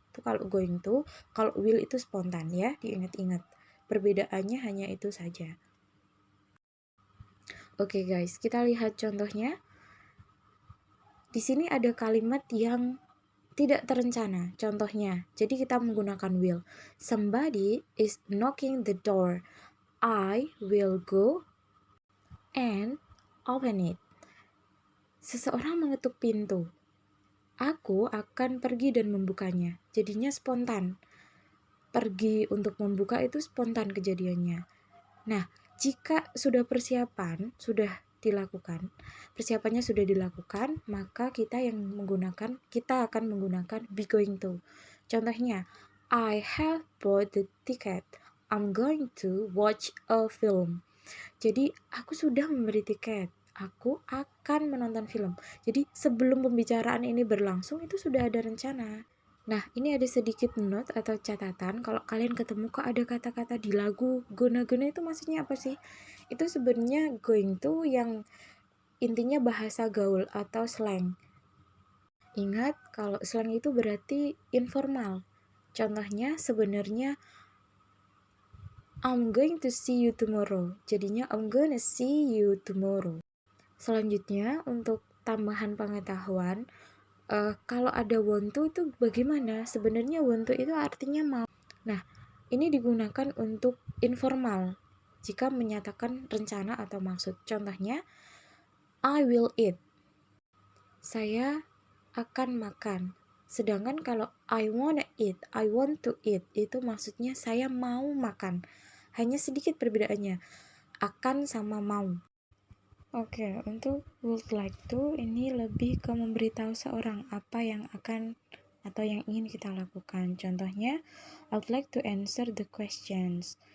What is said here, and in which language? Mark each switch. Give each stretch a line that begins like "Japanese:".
Indonesian: Itu kalau going to, kalau will itu spontan ya, diingat-ingat. Perbedaannya hanya itu saja. Oke guys, kita lihat contohnya. Di sini ada kalimat yang tidak terencana. Contohnya, jadi kita menggunakan will.
English: Somebody is knocking the door. I will go and open it.
Indonesian: Seseorang mengetuk pintu. Aku akan pergi dan membukanya. Jadinya spontan. Pergi untuk membuka itu spontan kejadiannya. Nah, jika sudah persiapan, sudah dilakukan, persiapannya sudah dilakukan, maka kita akan menggunakan be going to.
English: Contohnya, I have bought the ticket. I'm going to watch a film.
Indonesian: Jadi aku sudah memberi tiket, aku akan menonton film. Jadi sebelum pembicaraan ini berlangsung itu sudah ada rencana. Nah, ini ada sedikit note atau catatan. Kalau kalian ketemu kok ada kata-kata di lagu gona-gona itu maksudnya apa sih? Itu sebenarnya going to yang intinya bahasa gaul atau slang. Ingat, kalau slang itu berarti informal.
English: Contohnya sebenarnya I'm going to see you tomorrow. Jadinya I'm gonna see you tomorrow.
Indonesian: Selanjutnya untuk tambahan pengetahuan, kalau ada want to itu bagaimana? Sebenarnya want to itu artinya mau. Nah, ini digunakan untuk informal jika menyatakan rencana atau maksud. Contohnya, I will eat. Saya akan makan. Sedangkan kalau I wanna eat, I want to eat, itu maksudnya saya mau makan. Hanya sedikit perbedaannya, akan sama mau. Oke, untuk would like to ini lebih ke memberitahu seorang apa yang akan atau yang ingin kita lakukan.
English: Contohnya, I would like to answer the questions.